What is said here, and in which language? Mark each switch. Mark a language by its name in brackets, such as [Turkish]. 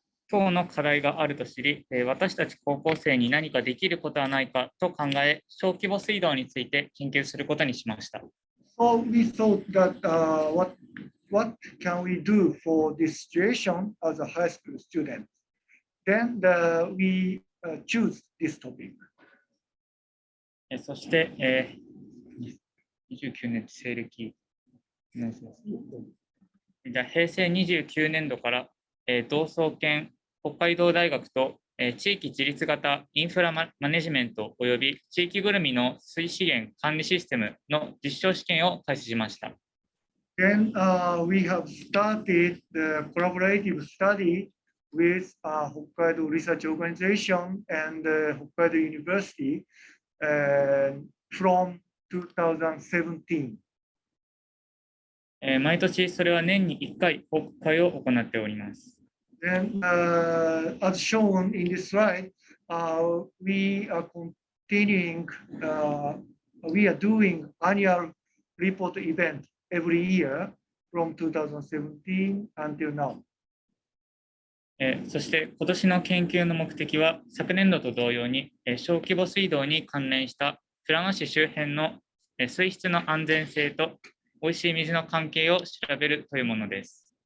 [Japanese] 今日の課題があると知り、私たち高校生に何かできることはないかと考え、小規模水道について研究することにしました。 [English] So we thought that what can we do for this situation as a high school student? Then we choose this topic. [Japanese] そして、29年西暦。じゃあ平成29年度から、同窓研北海道大学と、地域自立型インフラマネジメントおよび地域ぐるみの水資源管理システムの実証試験を開始しました。 [English] Then we have started the collaborative study with Hokkaido Research Organization and Hokkaido University from 2017. [Japanese] 毎年それは年に1回報告会を行っております。 [English] Then, as shown in this slide, we are continuing, we are doing annual report event every year from 2017 until now. [Japanese] そして今年の研究の目的は昨年度と同様に小規模水道に関連した富良野市周辺の水質の安全性とおいしい水の関係を調べるというものです。